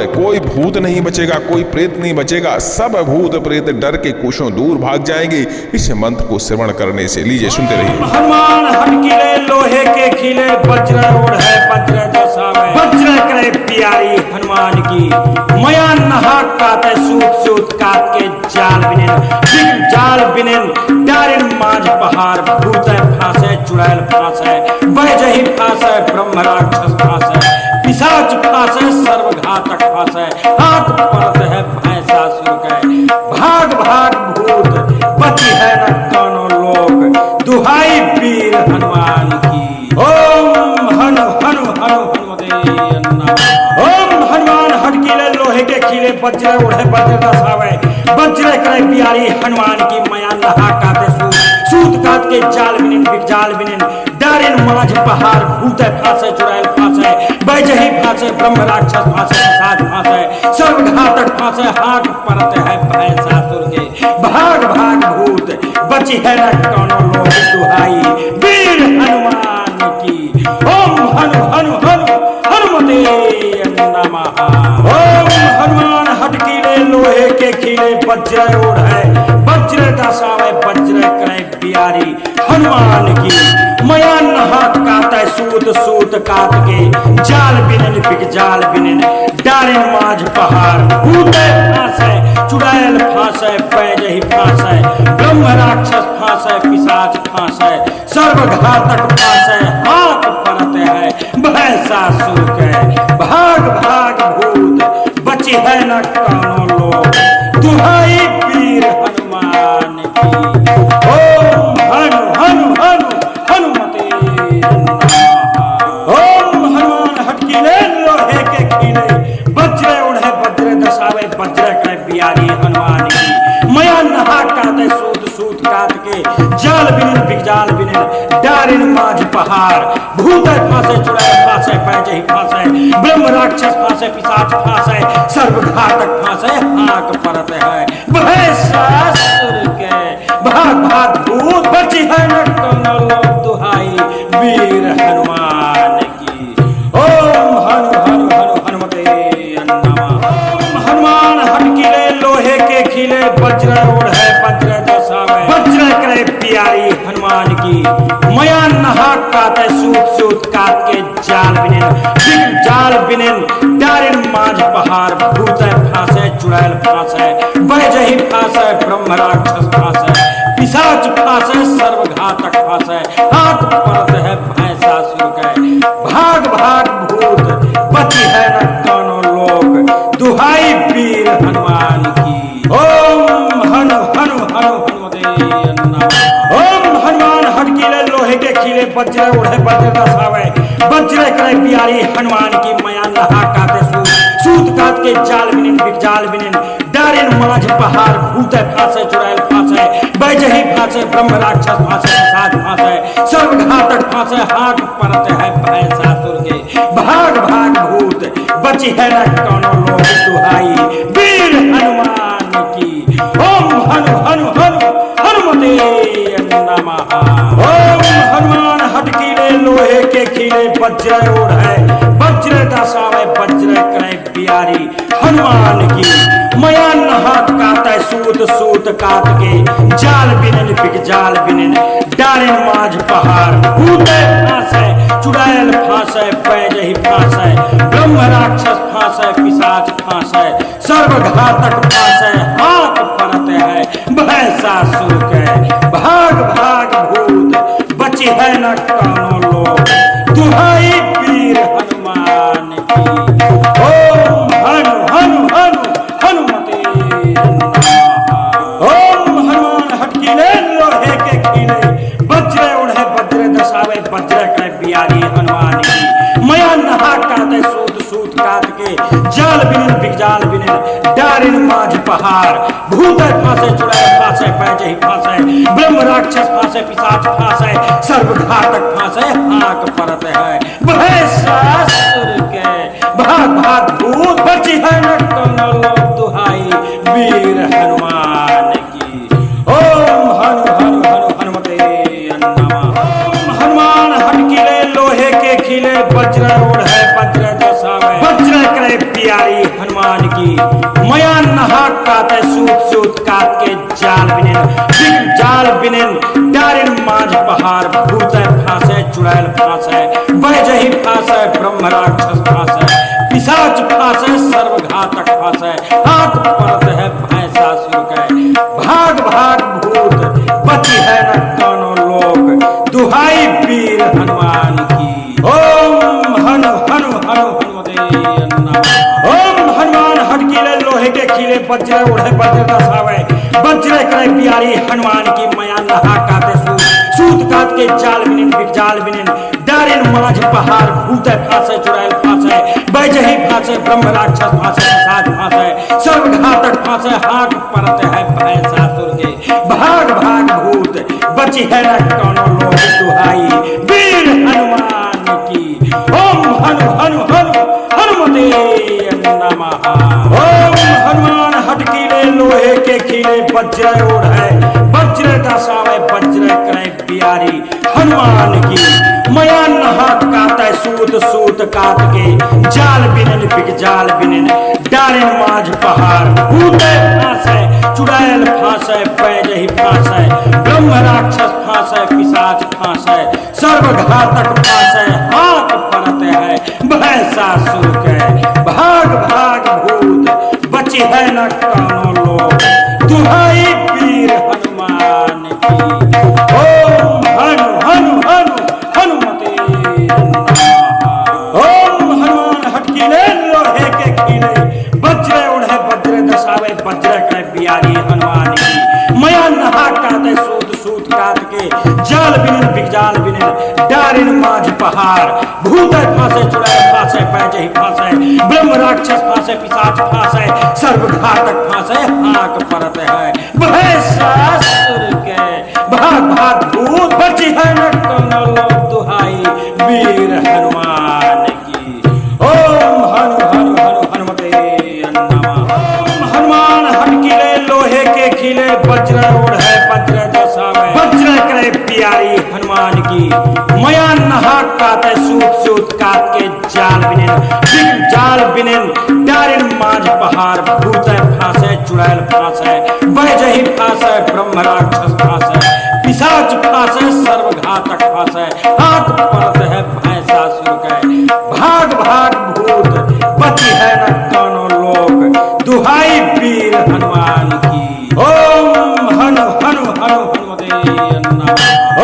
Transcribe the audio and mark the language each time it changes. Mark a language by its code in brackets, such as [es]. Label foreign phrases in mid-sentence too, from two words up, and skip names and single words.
[hi] कोई भूत नहीं बचेगा, कोई प्रेत नहीं बचेगा, सब भूत प्रेत डर के कोशों दूर भाग जाएंगे इस मंत्र को श्रवण करने से। लीजिए सुनते रहिए। हनुमान हटकिले लोहे के खिले, वज्र ओढ़े वज्र दशा में, वज्र करे प्यारी हनुमान की, मया नहा काते सूत सूत काट के जाल बिनेन, जाल बिनेन डारिन मांझ पहाड़, भूत फांसे चुड़ैल फांसे, बैजही फांसे ब्रह्म राक्षस फांसे, पिशाच फांसे सर्वघातक फांसे, हाथ परत है भैंसासुर के, भाग भाग भूत बची है न कानो लोक, दुहाई वीर हनुमान की। [sa] ओम हनु हनु हनु हनुमते नमः। [hi] ओम हनुमान हटकिले लोहे के खिले, वज्र ओढ़े वज्र दसावे, वज्र करे प्यारी हनुमान की, मया नहा काते सूत काट के जाल बिनेन जाल बिनेन डारिन मांझ पहाड़, भूत फांसे चुड़ैल फांसे, बैजही फांसे ब्रह्म राक्षस फांसे, पिशाच फांसे सर्वघातक फांसे, हाथ परत है भैंसासुर के, भाग भाग भूत बची है न कौनो लोक, दुहाई वीर हनुमान की। [sa] ओम हनु हनु हनु हनुमते नमः। [hi] ओम हनुमान हटकिले लोहे के खिले, वज्र ओढ़े वज्र दशा में, वज्र करे प्यारी हनुमान की, मया नहा काते सूत सूत काट के जाल बिनेन जाल बिनेन डारिन मांझ पहाड़, भूत फांसे चुड़ैल फांसे, बैजही फांसे ब्रह्म राक्षस फांसे, पिशाच फांसे सर्वघातक फांसे, हाथ परत है भैंसासुर के, भाग भाग भूत बची है न कानो लोक, दुहाई वीर हनुमान की। [sa] ओम हनु हनु हनु हनुमते नमः। [hi] ओम हनुमान हटकिले लोहे के खिले, वज्र ओढ़े वज्र दसावे, वज्र करे प्यारी हनुमान की, मया नहा काते सूत सूत काट के जाल बिनेन जाल बिनेन डारिन मांझ पहाड़, भूत फांसे चुड़ैल फांसे, बैजही फांसे ब्रह्म राक्षस फांसे, पिशाच फांसे सर्वघातक फांसे, हाथ परत है भैंसासुर के, भाग भाग भूत बची है न कौनो लोक, दुहाई वीर हनुमान की। [sa] ओम हनु हनु हनु हनुमते नमः। [hi] ओम हनुमान हटकिले लोहे के खिले, वज्र ओढ़े वज्र दशा में, वज्र करे प्यारी हनुमान की, मया नहा काते सूत सूत काट के जाल बिनेन जाल बिनेन डारिन मांझ पहाड़, भूत फांसे चुड़ैल फांसे, बैजही फांसे ब्रह्म राक्षस फांसे, पिशाच फांसे सर्वघातक फांसे, हाथ परत है भैंसासुर के, भाग भाग भूत बची है न कानो लोक, दुहाई वीर हनुमान की। [sa] ओम हनु हनु हनु हनुमते नमः। [hi] ओम हनुमान हटकिले लोहे के खिले, वज्र ओढ़े वज्र दसावे, वज्र करे प्यारी हनुमान की, मया नहा काते सूत काट के जाल बिनिन बिगजाल बिनिन डारिन माझ पहाड़ भूत फांसे चुड़ैल फांसे बैजही फांसे ब्रह्म राक्षस फांसे पिशाच फांसे सर्वघातक फांसे हाथ परत है भैंसासुर के भाग भाग भूत बची है न कौनो लोग दुहाई वीर हनुमान की [sa] ओम हनु हनु हनु हनुमते नमः। [hi] ओम हनुमान हटकीले लोहे के खीले वज्र ओढ़ है वज्र दशावे वज्र करे प्यारी हनुमान की मयान हाथ काटे सूत सूत काट के जाल बिनन बिगजाल बिनन डारिन माझ पहाड़ भूते फांसे चुड़ैल फांसे बैजही फांसे ब्रह्म राक्षस फांसे पिशाच फांसे सर्वघातक फांसे हाथ परत है भैंसासुर के भाग भाग भूत बची है न कौनो लोग दुहाई वीर हनुमान की [sa] ओम हनु हनु हनु हनुमते नमः। [hi] ओम हनुमान हटकीले लोहे के खीले वज्र उड़े वज्र दशावे वज्र करे बियारी हनुमान की मया नहा काटे सूत सूत काट के जाल बिनिन बिगजाल बिनिन डारिन माझ पहाड़ भूत फांसे चुड़ैल फांसे बैजही फांसे ब्रह्म राक्षस फांसे पिशाच फांसे सर्वघातक फांसे हाक परत है भैंसासुर के भाग भाग भूत बची है न कौनो लोग दुहाई वीर हनुमान की [sa] ओम हनु हनु हनु हनुमते नमः। [hi] ओम हनुमान हटकीले लोहे के खीले वज्र ओढ़ है वज्र दशावे वज्र करे प्यारी हनुमान की मया नहा काटे सूत सूत काट के जाल बिनिन जाल बिनिन डारिन माझ पहाड़ भूत फांसे चुड़ैल फांसे बैजही फांसे ब्रह्म राक्षस फांसे पिशाच फांसे सर्वघातक फांसे हाथ परत है भैंसासुर के भाग भाग भूत बची है न कौनो लोग दुहाई वीर हनुमान की [sa] ओम हनु हनु हनु हनुमते नमः। [hi] ओम हनुमान हटकीले लोहे के खीले वज्र उड़े वज्र दशावे वज्र करे प्यारी हनुमान की मया नहा काटे सूत काट के जाल बिनिन बिगजाल बिनिन डारिन माझ पहाड़ भूत फांसे चुड़ैल फांसे बैजही फांसे ब्रह्म राक्षस फांसे पिशाच फांसे सर्वघातक फांसे हाथ परत है भैंसासुर के भाग भाग भूत बची है न कौनो लोग दुहाई वीर हनुमान की [sa] ओम हनु हनु हनु हनुमते नमः। [hi] ओम हनुमान हटकीले लोहे के खीले वज्र ओढ़ है वज्र दशावे वज्र करे प्यारी हनुमान की मया नहा काटे सूत सूत काट के जाल बिनिन बिगजाल बिनिन डारिन माझ पहाड़ भूत फांसे चुड़ैल फांसे बैजही फांसे ब्रह्म राक्षस फांसे पिशाच फांसे सर्वघातक फांसे हाथ परत है भैंसासुर के भाग भाग भूत बची है न कौनो लोग दुहाई वीर हनुमान की [sa] ओम हनु हनु हनु हनुमते नमः। [hi] ओम हनुमान हटकीले लोहे के खीले वज्र उड़े वज्र दशावे वज्र करे बियारी हनुमान की मया नहा काटे सूत सूत काट के जाल बिनिन बिगजाल बिनिन डारिन माझ पहाड़ भूत फांसे चुड़ैल फांसे बैजही फांसे ब्रह्म राक्षस फांसे पिशाच फांसे सर्वघातक फांसे हाक परत है भैंसासुर के भाग भाग भूत बची है न कौनो लोग दुहाई वीर हनुमान की [sa] ओम हनु हनु हनु हनुमते नमः। [hi] ओम हनुमान हटकीले लोहे के खीले वज्र ओढ़ है वज्र दशावे वज्र करे प्यारी हनुमान की मया नहा काटे सूत सूत काट के जाल बिनिन जाल बिनिन डारिन माझ पहाड़ भूत फांसे चुड़ैल फांसे बैजही फांसे ब्रह्म राक्षस फांसे पिशाच फांसे सर्वघातक फांसे हाथ परत है भैंसासुर के भाग भाग भूत बची है न कौनो लोग दुहाई वीर हनुमान की [sa] ओम हनु हनु हनु हनुमते नमः।